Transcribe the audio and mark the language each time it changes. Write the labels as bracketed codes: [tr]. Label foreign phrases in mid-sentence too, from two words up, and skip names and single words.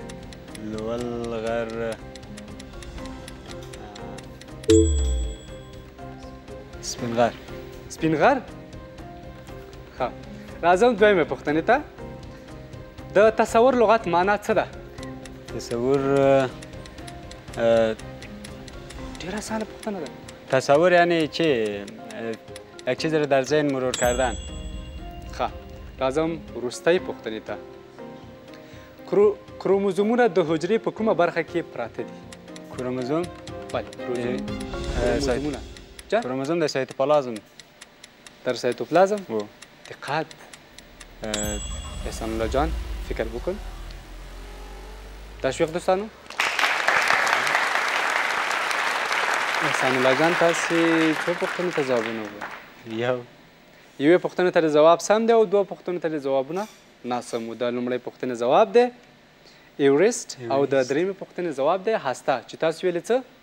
[ps] لوړ غر سپین غر؟ ښه. راځم دویمې پوښتنې ته. د تصور لغت معنا څه ده؟ تصور ډېره اسانه پوښتنه ده. [fa] تصور یعنی چی؟ یک چیز رو در ذهن مرور کردن. [ps] ښه. راځم وروستۍ پوښتنې ته. کروموزومونه د حجرې په کومه برخه کې پراته دي؟ کروموزوم؟ بله. کروموزومونه. کروموزوم د سایتوپلازم. [fa] در سایتوپلازم و دقت احسان الله جان فکر بکن [ps] تشویق دوستانو احسان الله جان تاسې څو پوښتنو ته ځوابونه وویل یوې پوښتنې ته د ځواب سم دی او دوه پوښتنو ته د ځوابونه ناسم و د لومړۍ پوښتنې ځواب دی ایورست او د درېیمې پوښتنې ځواب دی هسته چې تاسو ویلې څه